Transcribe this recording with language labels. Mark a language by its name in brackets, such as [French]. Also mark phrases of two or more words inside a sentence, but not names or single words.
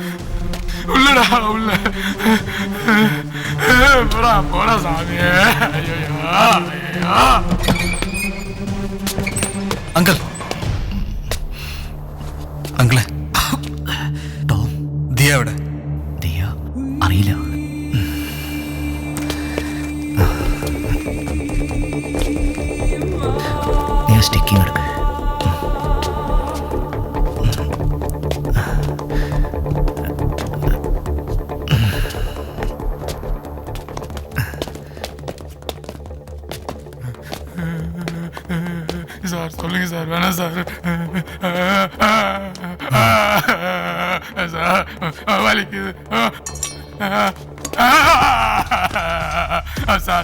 [Tamil] உள்ளடா உள்ள போடா போடா சாமி ஐயோ ஐயோ [Malayalam] അങ്കിൾ അങ്കിളെ ടോം ദിയ എവിടെ? ദിയ അറിയില്ല. നീ ആ സ്റ്റിക്കിങ് എടുക്ക്. [Tamil] சார் சொல்லுங்க சார் வேணாம் சார் சார் வலிக்குது சார்